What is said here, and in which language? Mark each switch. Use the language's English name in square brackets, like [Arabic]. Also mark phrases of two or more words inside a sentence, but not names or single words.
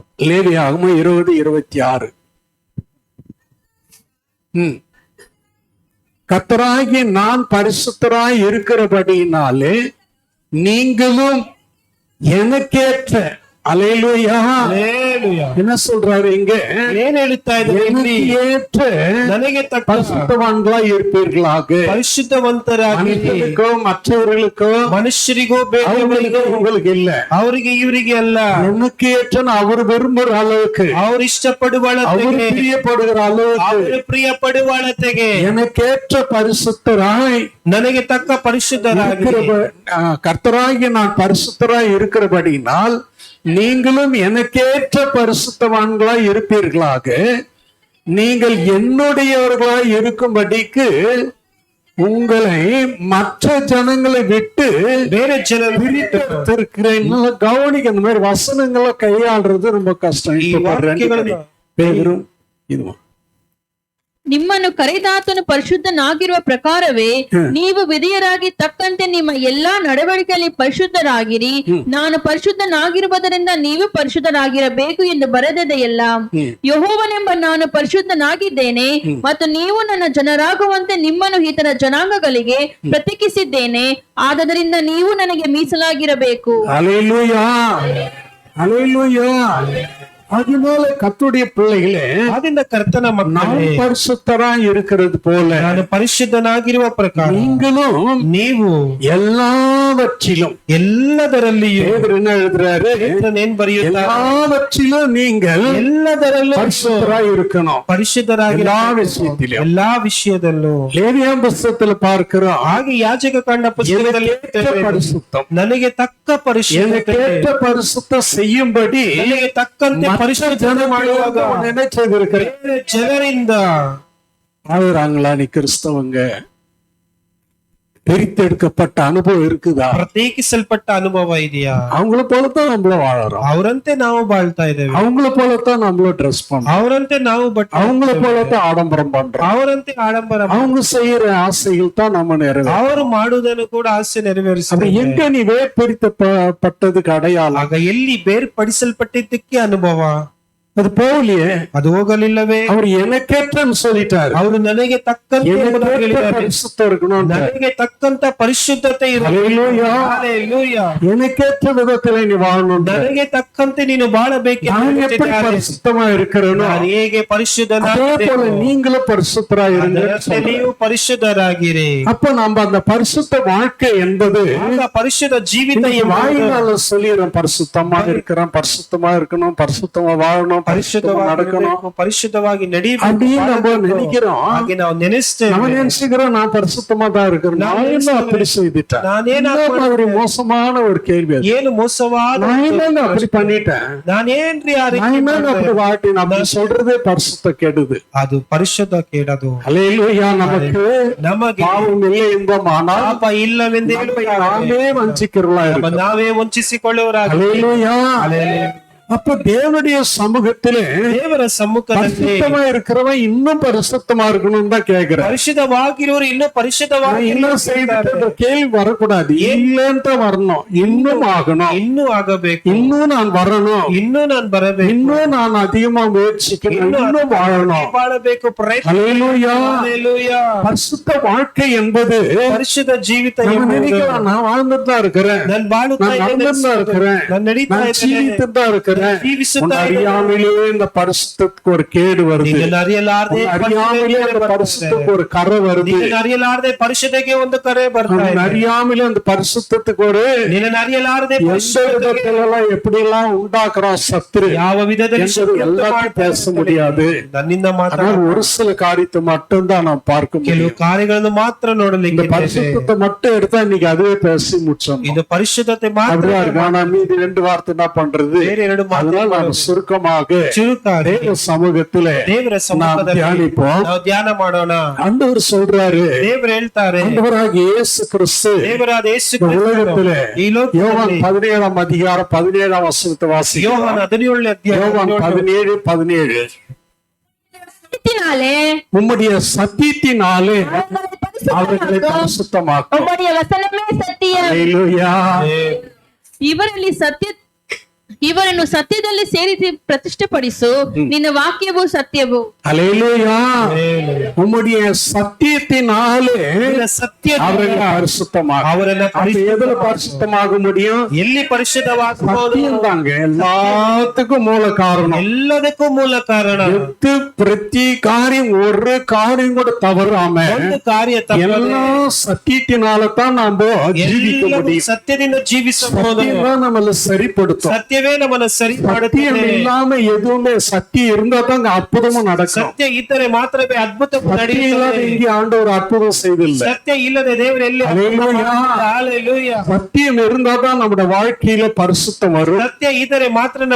[Tamil] லேவியாகமம் 20-26. கர்த்தராகிய நான் பரிசுத்தராய் இருக்கிறபடியினாலே நீங்களும் எனக்கேற்ற அல்லேலூயா. என்ன சொல்றாரு இங்க? [Kannada] ಏನ್ ಹೇಳುತ್ತಾ ಇದ್ದಾರೆ? [Tamil] ஏற்ற [Kannada] ನನಗೆ ತಕ್ಕ [Tamil] பரிசுத்தவான்களாய் இருப்பீர்களாக. [Kannada] ಪರಿಶುದ್ಧವಂತರಾಗಿ [Tamil] மனிதர்களுக்கோ மற்றவர்களுக்கோ [Kannada] ಮನುಷ್ಯರಿಗೂ [Tamil] அவங்களுக்கு உங்களுக்கு இல்ல, [Kannada] ಅವರಿಗೆ ಇವರಿಗೆ ಅಲ್ಲ, [Tamil] எனக்கு ஏற்ற அவர் விரும்புற அளவுக்கு, [Kannada] ಅವರು ಇಷ್ಟಪಡುವ [Tamil] அவர் [Kannada] ಅಳತೆಗೆ, [Tamil] பிரியப்படுகிற அளவுக்கு [Kannada] ಅವರು ಪ್ರಿಯ ಪಡುವ ಅಳತೆಗೆ [Tamil] எனக்கேற்ற பரிசுத்தராய் [Kannada] ನನಗೆ ತಕ್ಕ ಪರಿಶುದ್ಧರಾಗಿ [Tamil] கர்த்தராகிய நான் பரிசுத்தராய் இருக்கிறபடினால் நீங்களும் எனக்கேற்ற பரிசுத்தவான்களாய் இருப்பீர்களாக. நீங்கள் என்னுடையவர்களாய் இருக்கும்படிக்கு உங்களை மற்ற ஜனங்களை விட்டு [Kannada] ಬೇರೆ ಜನರು [Tamil] பிரித்திருக்கிறேன். நல்லா கவனிக்க, இந்த மாதிரி வசனங்களை கையாளுறது ரொம்ப கஷ்டம். பேரும் இதுவும் [Kannada] ನಿಮ್ಮನ್ನು ಕರೆದಾತನು ಪರಿಶುದ್ಧನಾಗಿರುವ ಪ್ರಕಾರವೇ ನೀವು ವಿಧೇಯರಾಗಿ ತಕ್ಕಂತೆ ನಿಮ್ಮ ಎಲ್ಲಾ ನಡವಳಿಕೆಯಲ್ಲಿ ಪರಿಶುದ್ಧರಾಗಿರಿ. ನಾನು ಪರಿಶುದ್ಧನಾಗಿರುವುದರಿಂದ ನೀವು ಪರಿಶುದ್ಧರಾಗಿರಬೇಕು ಎಂದು ಬರೆದದೆಯಲ್ಲ. ಯೆಹೋವನೆಂಬ ನಾನು ಪರಿಶುದ್ಧನಾಗಿದ್ದೇನೆ ಮತ್ತು ನೀವು ನನ್ನ ಜನರಾಗುವಂತೆ ನಿಮ್ಮನ್ನು ಇತರ ಜನಾಂಗಗಳಿಗೆ ಪ್ರತ್ಯೇಕಿಸಿದ್ದೇನೆ. ಆದದರಿಂದ ನೀವು ನನಗೆ ಮೀಸಲಾಗಿರಬೇಕು. [Tamil] அல்லேலூயா, அல்லேலூயா. அதனால கர்த்தருடைய பிள்ளைகளே, [Kannada] ಆದ್ದರಿಂದ ಕರ್ತನ [Tamil] நான் [Kannada] ಮಕ್ಕಳೇ, [Tamil] பரிசுத்தராய் இருக்கிறது போல [Kannada] ನಾನು ಪರಿಶುದ್ಧನಾಗಿರುವ ಪ್ರಕಾರ [Tamil] நீங்களும் [Kannada] ನೀವು [Tamil] எல்லாவற்றிலும், [Kannada] ಎಲ್ಲದರಲ್ಲಿಯೂ [Tamil] பேதுரு என்ன எழுதுறாரு? [Kannada] ಏನ್ ಬರೆಯುತ್ತಾರೆ? [Tamil] எல்லாவற்றிலும் நீங்கள் [Kannada] ಎಲ್ಲದರಲ್ಲೂ [Tamil] பரிசுத்தராய் இருக்கணும். [Kannada] ಪರಿಶುದ್ಧರಾಗಿ [Tamil] எல்லா விஷயத்திலும். [Kannada] ಎಲ್ಲಾ ವಿಷಯದಲ್ಲೂ. [Tamil] லேவியாம் புஸ்தகத்துல பார்க்கிறோம், [Kannada] ಹಾಗೆ ಯಾಜಕ ಕಂಡ ಪುಸ್ತಕದಲ್ಲಿ [Tamil] எனக்கேற்ற பரிசுத்தம், [Kannada] ನನಗೆ ತಕ್ಕ ಪರಿಶುದ್ಧತೆ, [Tamil] எனக்கேற்ற பரிசுத்தம் செய்யும்படி [Kannada] ನನಗೆ ತಕ್ಕಂತೆ ಪರಿಶುದ್ಧತೆ ಮಾಡುವಾಗ [Tamil] நினைச்சிருக்கிறேன். [Kannada] ಬೇರೆ ಜನರಿಂದ [Tamil] ஆகுறாங்களா? நீ கிறிஸ்தவங்க பிரித்தெடுக்கப்பட்ட அனுபவம் இருக்குதா? [Kannada] ಪ್ರತ್ಯೇಕಿಸಲ್ಪಟ್ಟ ಅನುಭವ ಇದೆಯಾ? [Tamil] அவங்கள போலத்தான் நம்மள வாழறோம், [Kannada] ಅವರಂತೆ ನಾವು ಬಾಳ್ತಾ ಇದ್ದೇವೆ, [Tamil] அவங்கள போலத்தான் நம்மள ட்ரெஸ் பண்றோம், [Kannada] ಅವರಂತೆ ನಾವು ಬಟ್ಟೆ, [Tamil] அவங்கள போலத்தான் ஆடம்பரம் பண்றோம், [Kannada] ಅವರಂತೆ ಆಡಂಬರ, [Tamil] அவங்க செய்யற ஆசைகள் தான் நம்ம நிறைவேறும். [Kannada] ಅವರು ಮಾಡುವುದನ್ನು ಕೂಡ ಆಸೆ ನೆರವೇರಿಸ. [Tamil] எங்க நீ வேர்பிரித்தப்பட்டதுக்கு அடையாளம்? [Kannada] ಆಗ ಎಲ್ಲಿ ಬೇರ್ಪಡಿಸಲ್ಪಟ್ಟಿದ್ದಕ್ಕೆ ಅನುಭವ? [Tamil] அது போகலையே. [Kannada] ಅದು ಹೋಗಲಿಲ್ಲವೇ? [Tamil] அவர் எனக்கேற்றன்னு சொல்லிட்டாரு. [Kannada] ಅವರು ನನಗೆ ತಕ್ಕಂತೆ ಎಂಬುದಾಗಿ [Tamil] எனக்கேற்ற [Kannada] ಹೇಳಿದ್ದಾರೆ. [Tamil] பரிசுத்தம் இருக்கணும். [Kannada] ನನಗೆ ತಕ್ಕಂತ ಪರಿಶುದ್ಧತೆ ಇರಬೇಕು. [Tamil] ஹல்லேலூயா. [Kannada] ಹಲ್ಲೆಲೂಯಾ. [Tamil] எனக்கேற்ற விதத்துல நீ வாழணும். [Kannada] ನನಗೆ ತಕ್ಕಂತೆ ನೀನು ಬಾಳಬೇಕು. [Tamil] நான் எப்படி பரிசுத்தமா இருக்கிறேனோ [Kannada] ನಾನು ಹೇಗೆ [Tamil] அதே [Kannada] ಪರಿಶುದ್ಧನಾಗಿದ್ದೇನೆ [Tamil] போல நீங்களும் பரிசுத்தரா இருங்க. [Kannada] ಅದರಂತೆ ನೀವು ಪರಿಶುದ್ಧರಾಗಿರಿ. [Tamil] அப்ப நம்ம அந்த பரிசுத்த வாழ்க்கை என்பது [Kannada] ಆಗ ಪರಿಶುದ್ಧ ಜೀವಿತ [Tamil] இன்னைக்கு [Kannada] ಎಂಬುದು [Tamil] வாயினால சொல்லிடுறோம், பரிசுத்தமா இருக்கிறோம், பரிசுத்தமா இருக்கணும், பரிசுத்தமா வாழணும், பரிசுத்தமா நடக்கணும் [Kannada] ಪರಿಶುದ್ಧವಾಗಿ ನಡೀಬೇಕು [Tamil] அப்படின்னு நம்ம நினைக்கிறோம். [Kannada] ಹಾಗೆ ನಾವು ನೆನೆಸ್ತೇವೆ. [Tamil] நம்ம நினைச்சுக்கிறோம் நான் பரிசுத்தமா தான் இருக்கிறேன். நான் என்ன அப்படி செய்துட்டேன்? [Kannada] ನಾನೇನ [Tamil] இந்த மாதிரி மோசமான ஒரு கேள்வி அது. [Kannada] ಏನು ಮೋಸವಾದ [Tamil] நான் என்ன அப்படி பண்ணிட்டேன்? [Kannada] ನಾನೇನ್ರಿ ಆ [Tamil] நான் [Kannada] ರೀತಿ [Tamil] என்ன அப்படி வாட்டினேன்? அப்படி சொல்றதே பரிசுத்த கெடுது. [Kannada] ಅದು ಪರಿಶುದ್ಧ ಕೇಡದು. [Tamil] ஹல்லேலூயா. நமக்கு [Kannada] ನಮಗೆ [Tamil] பாவம் இல்லை என்பமானால் [Kannada] ಪಾಪ ಇಲ್ಲವೆಂದು [Tamil] நாமே வஞ்சிக்கிறவளா இருக்கோம். [Kannada] ನಾವೇ ವಂಚಿಸಿಕೊಳ್ಳುವರಾಗಿ. [Tamil] ஹல்லேலூயா. அப்ப தேவனுடைய சமூகத்திலே [Kannada] ದೇವರ ಸಮ್ಮುಖದಲ್ಲಿ [Tamil] பரிசுத்தமா இருக்கிறவன் இன்னும் பரிசுத்தமா இருக்கணும்னு தான் கேக்குறேன். [Kannada] ಪರಿಶುದ್ಧವಾಗಿರುವರು ಇನ್ನೂ ಪರಿಶುದ್ಧವಾಗಿ [Tamil] இன்னும் செய்துட்டு இந்த கேள்வி வரக்கூடாது. இல்லைன்னு வரணும், இன்னும் ஆகணும், [Kannada] ಇನ್ನೂ ಆಗಬೇಕು, [Tamil] இன்னும் நான் வரணும், [Kannada] ಇನ್ನೂ ನಾನು ಬರಬೇಕು, [Tamil] இன்னும் நான் அதிகமா முயற்சிக்கணும், இன்னும் வாழணும். [Kannada] ಬಾಳಬೇಕು, ಪ್ರಯತ್ನ. [Tamil] ஹல்லேலூயா. [Kannada] ಹಲ್ಲೆಲೂಯಾ. [Tamil] பரிசுத்த வாழ்க்கை என்பது [Kannada] ಪರಿಶುದ್ಧ ಜೀವಿತ [Tamil] நம்ம [Kannada] ಎಂಬುದು [Tamil] நினைக்கலாம், நான் வாழ்ந்துட்டு தான் இருக்கிறேன், [Kannada] ನಾನು ಬಾಳುತ್ತಾ [Tamil] நான் [Kannada] ಇದ್ದೇನೆ, [Tamil] நடந்துட்டு தான் இருக்கிறேன், [Kannada] ನಾನು ನಡೀತಾ [Tamil] நான் [Kannada] ಇದ್ದೇನೆ, [Tamil] ஜீவித்துட்டு தான் இருக்கிறேன். [Kannada] ಜೀವಿಸುತ್ತಾ [Tamil] உன் [Kannada] ಇದ್ದೇನೆ. [Tamil] அறியாமலே இந்த பரிசுத்தத்துக்கு ஒரு கேடு வருது. [Kannada] ನೀನು ಅರಿಯಲಾರದೆ [Tamil] உன் அறியாமலே அந்த பரிசுத்தத்துக்கு ஒரு கரை வருது. [Kannada] ನೀನು ಅರಿಯಲಾರದೆ ಪರಿಶುದ್ಧಕ್ಕೆ ಒಂದು ಕರೆ ಬರ್ತಾ [Tamil] உன் [Kannada] ಇದೆ. [Tamil] அறியாமலே அந்த பரிசுத்தத்துக்கு ஒரு [Kannada] ನೀನು ಅರಿಯಲಾರದೆ [Tamil] எந்த [Kannada] ಪರಿಶುದ್ಧಕ್ಕೆ [Tamil] விதத்துல எல்லாம் எப்படி எல்லாம் உண்டாக்குறான் சத்துரு [Kannada] ಯಾವ ವಿಧದಲ್ಲಿ [Tamil] என்பது எல்லாத்தையும் பேச முடியாது. [Kannada] ನನ್ನಿಂದ ಮಾತ್ರ [Tamil] ஆனால் ஒரு சில காரியத்தை மட்டும்தான் நாம் பார்க்க [Kannada] ಕೆಲವು [Tamil] முடியும். [Kannada] ಕಾರ್ಯಗಳನ್ನು ಮಾತ್ರ [Tamil] இந்த [Kannada] ನೋಡಲಿಕ್ಕೆ ಇದೆ. [Tamil] பரிசுத்தத்தை மட்டும் எடுத்தா இன்னைக்கு அதுவே பேசி முடிச்சோம். [Kannada] ಇದು ಪರಿಶುದ್ಧತೆ ಮಾತ್ರ. [Tamil] அப்படியா இருக்கு. ஆனா மீதி ரெண்டு வார்த்தை என்ன பண்றது? [Kannada] ಬೇರೆ ಎರಡು [Tamil] அதனால நாம் [Kannada] ಮಾತು [Tamil] சுருக்கமாக [Kannada] ಚುರುಕಾಗಿ [Tamil] தேவ சமூகத்திலே [Kannada] ದೇವರ [Tamil] நாம் [Kannada] ಸಮ್ಮುಖದಲ್ಲಿ [Tamil] தியானிப்போம். [Kannada] ನಾವು ಧ್ಯಾನ ಮಾಡೋಣ. [Tamil] ஆண்டவர் சொல்றாரு, [Kannada] ದೇವರು ಹೇಳ್ತಾರೆ, [Tamil] ஆண்டவராகிய இயேசு கிறிஸ்து [Kannada] ದೇವರಾದ ಯೇಸು [Tamil] இந்த உலகத்திலே [Kannada] ಈ [Tamil] யோவான் [Kannada] ಲೋಕದಲ್ಲಿ [Tamil] 17 அதிகாரம் 17 வசனத்தை வாசிக்கிறோம். [Kannada] ಯೋಹಾನ 17ನೇ ಅಧ್ಯಾಯ [Tamil] யோவான் 17:17 சத்தியத்தினாலே உம்முடைய சத்தியத்தினாலே அவர்களை பரிசுத்தமாக்கும். பரிசுத்தமாக்கும். உம்முடைய வசனமே சத்தியம். ஹல்லேலூயா. [Kannada] ಇವರನ್ನು ಸತ್ಯದಲ್ಲಿ ಸೇರಿಸಿ ಪ್ರತಿಷ್ಠೆಪಡಿಸು. ನಿನ್ನ ವಾಕ್ಯವು ಸತ್ಯವು. [Tamil] ஹல்லேலூயா. உம்முடைய சத்தியத்தினாலே [Kannada] ಸತ್ಯ [Tamil] அவர்களை பரிசுத்தமாக்கும். [Kannada] ಅವರನ್ನ [Tamil] அப்ப எதுல பரிசுத்தமாக முடியும்? [Kannada] ಎಲ್ಲಿ ಪರಿಶುದ್ಧವಾಗಬಹುದು? [Tamil] சத்தியம் தாங்க எல்லாத்துக்கும் மூல காரணம். [Kannada] ಎಲ್ಲದಕ್ಕೂ ಮೂಲ ಕಾರಣ. [Tamil] எத்து பிரதி காரியம் ஒரு காரியம் கூட தவறாம [Kannada] ಒಂದು ಕಾರ್ಯ ತಪ್ಪದೆ [Tamil] எல்லாம் சத்தியத்தினால தான் நாம ஜீவிக்க [Kannada] ಎಲ್ಲವೂ [Tamil] முடியும். [Kannada] ಸತ್ಯದಿಂದ ಜೀವಿಸಬಹುದು. [Tamil] சத்தியம் தான் நம்மள சரிப்படுத்தும். [Kannada] ಸತ್ಯವೇ ನಮ್ಮನ್ನು ಸರಿ [Tamil] சத்தியம் [Kannada] ಮಾಡುತ್ತದೆ. [Tamil] இல்லாம எதுவுமே சத்தியம் இருந்தா தான் அங்க அற்புதமும் நடக்கும். [Kannada] ಸತ್ಯ ಇದ್ದರೆ ಮಾತ್ರವೇ ಅದ್ಭುತ [Tamil] சத்தியம் இல்லாத [Kannada] ನಡೆಯುತ್ತದೆ. [Tamil] இங்கே ஆண்டவர் அற்புதம் செய்தில்லை. [Kannada] ಸತ್ಯ ಇಲ್ಲದೆ ದೇವರು ಎಲ್ಲಿ [Tamil] ஹல்லேலூயா. [Kannada] ಹಲ್ಲೆಲೂಯಾ. [Tamil] சத்தியம் இருந்தா தான் நம்முடைய வாழ்க்கையில பரிசுத்தம் வரும். [Kannada] ಸತ್ಯ ಇದ್ದರೆ ಮಾತ್ರ ನಮ್ಮ